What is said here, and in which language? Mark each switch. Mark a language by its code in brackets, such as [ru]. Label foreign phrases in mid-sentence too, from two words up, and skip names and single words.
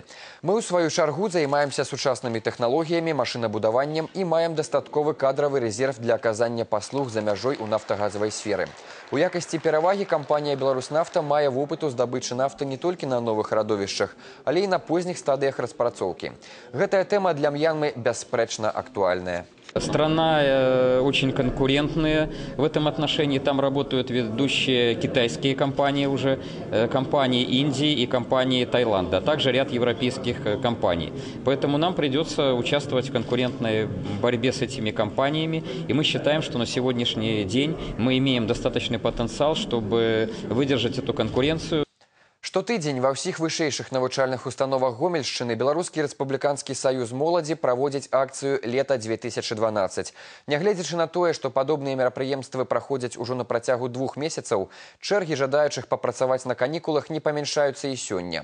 [be] Мы ў сваю чаргу займаемся сучаснымі тэхналогіямі, машынабудаваннем і маем дастатковы кадравы рэзерв для аказання паслуг за мяжой у нафтагазавай сферы. У якасці перавагі кампанія «Беларуснафта» мае вопыт у здабычы нафты не толькі на новых радовішчах, але і на позніх стадыях распрацоўкі. Гэтая тэма для М'янмы бясспрэчна актуальная. [ru] Страна очень конкурентная в этом отношении. Там работают ведущие китайские компании уже, компании Индии и компании Таиланда, а также ряд европейских компаний. Поэтому нам придется участвовать в конкурентной борьбе с этими компаниями. И мы считаем, что на сегодняшний день мы имеем достаточный потенциал, чтобы выдержать эту конкуренцию. [be] Штотыдзень ва ўсіх вышэйшых навучальных установах Гомельшчыны Беларускі рэспубліканскі саюз моладзі праводзіць акцыю «Лета-2012». Нягледзячы на тое, што падобныя мерапрыемствы праходзяць ужо на працягу 2 месяцаў, чэргі жадаючых папрацаваць на канікулах не памяншаюцца і сёння.